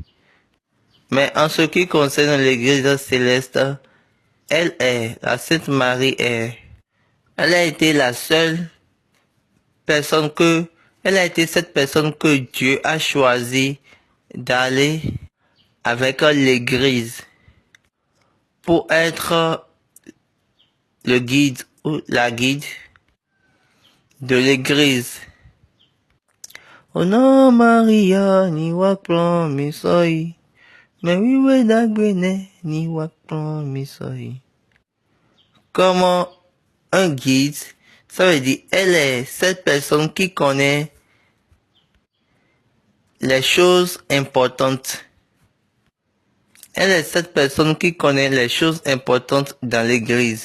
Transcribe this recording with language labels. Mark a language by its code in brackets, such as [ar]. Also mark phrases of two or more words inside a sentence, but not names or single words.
[fr] Mais en ce qui concerne l'église céleste, la Sainte Marie elle a été la seule personne elle a été cette personne que Dieu a choisi d'aller avec l'église pour être le guide ou la guide de l'église. Oh non, Maria, [fon] ni wakplon mi soy. [fr] Mais oui, oui, [fon] d'agbene, ni wakplon mi soy. [fr] Comment un guide, ça veut dire, elle est cette personne qui connaît les choses importantes. Elle est cette personne qui connaît les choses importantes dans l'église.